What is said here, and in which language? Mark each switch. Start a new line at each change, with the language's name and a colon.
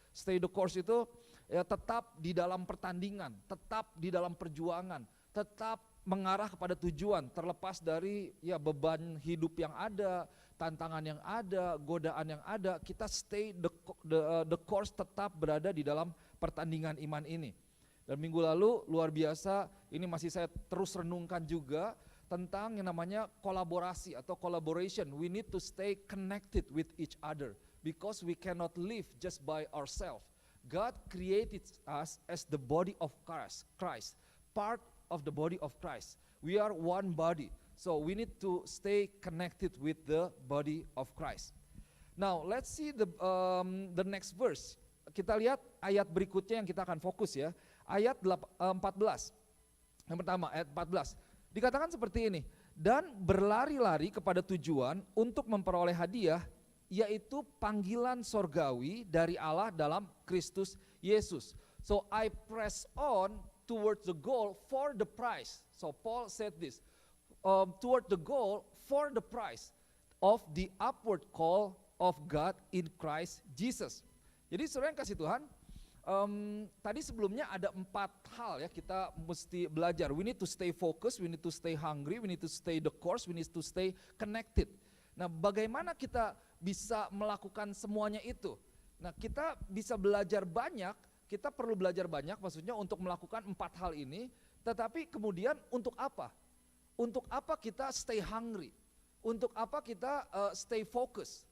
English: Stay the course
Indonesian: itu ya tetap di dalam pertandingan, tetap di dalam perjuangan, tetap mengarah kepada tujuan terlepas dari ya beban hidup yang ada, tantangan yang ada, godaan yang ada. Kita
English: stay the course,
Indonesian: tetap berada di dalam pertandingan iman ini. Dan minggu lalu luar biasa, ini masih saya terus renungkan juga tentang yang namanya kolaborasi atau collaboration.
English: We need to stay connected with each other because we cannot live just by ourselves. God created us as the body of Christ, part of the body of Christ. We are one body, so we need to stay connected with the body of Christ. Now let's see the next verse.
Indonesian: Kita lihat ayat berikutnya yang kita akan fokus ya. Ayat 14. Yang pertama ayat 14. Dikatakan seperti ini. Dan berlari-lari kepada tujuan untuk memperoleh hadiah, yaitu panggilan sorgawi dari Allah dalam Kristus Yesus.
English: So I press on towards the goal for the prize. So Paul said this, toward the goal for the prize of the upward call of God in Christ Jesus.
Indonesian: Jadi saudara yang kasih Tuhan, tadi sebelumnya ada 4 hal ya kita mesti belajar.
English: We need to stay focused, we need to stay hungry, we need to stay the course, we need to stay connected.
Indonesian: Nah, bagaimana kita bisa melakukan semuanya itu? Nah, kita bisa belajar banyak, kita perlu belajar banyak maksudnya untuk melakukan 4 hal ini, tetapi kemudian untuk apa? Untuk apa kita
English: stay hungry?
Indonesian: Untuk apa kita
English: stay focused?